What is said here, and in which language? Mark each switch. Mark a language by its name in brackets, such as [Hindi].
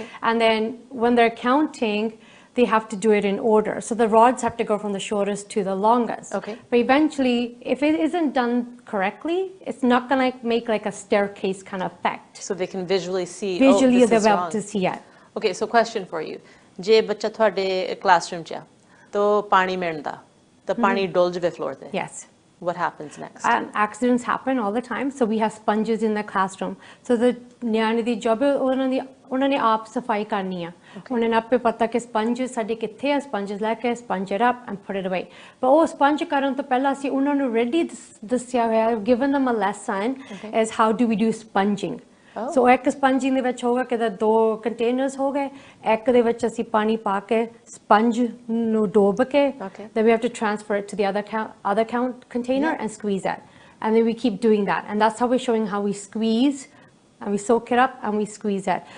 [English] And then when they're counting, they have to do it in order. So the rods have to go from the shortest to the longest. But eventually, if it isn't done correctly, it's not going to make like a staircase kind of effect. So they can visually see, visually this is they're wrong. able to see it. Okay, so question for you. [Punjabi] ਜੇ ਬੱਚਾ ਤੁਹਾਡੇ classroom 'ਚ ਆ ਤਾਂ ਪਾਣੀ ਮਿਲਦਾ ਤਾਂ ਪਾਣੀ ਡੁੱਲ ਜਵੇ ਫਲੋਰ ਤੇ [English] yes what happens next? Accidents happen all the time, so we have sponges in the classroom. [Punjabi] So the ਨਿਆਣੇ ਦੀ job ਉਹਨਾਂ ਨੇ ਆਪ ਸਫਾਈ ਕਰਨੀ ਆ ਉਹਨਾਂ ਨੇ ਆਪੇ ਪਤਾ ਕਿ ਸਪੰਜ ਸਾਡੇ ਕਿੱਥੇ ਆ ਸਪੰਜ ਲੈ ਕੇ [English] sponge it up and put it away. [Punjabi] ਪਰ ਉਹ sponge ਕਰਨ ਤੋਂ ਪਹਿਲਾਂ ਅਸੀਂ ਉਹਨਾਂ ਨੂੰ ready ਦੱਸਿਆ ਹੋਇਆ [English] given them a lesson as how do we do sponging. So [Punjabi] ਇੱਕ sponging ਦੇ ਵਿੱਚ ਹੋਗਾ ਕਿ 2 containers ਹੋ ਗਏ ਇੱਕ ਦੇ ਵਿੱਚ ਅਸੀਂ ਪਾਣੀ ਪਾ ਕੇ sponge ਨੂੰ ਡੋਬ ਕੇ [English] then we have to transfer it to the other container and squeeze that, and then we keep doing that, and that's how we're showing how we squeeze and we soak it up and we squeeze it.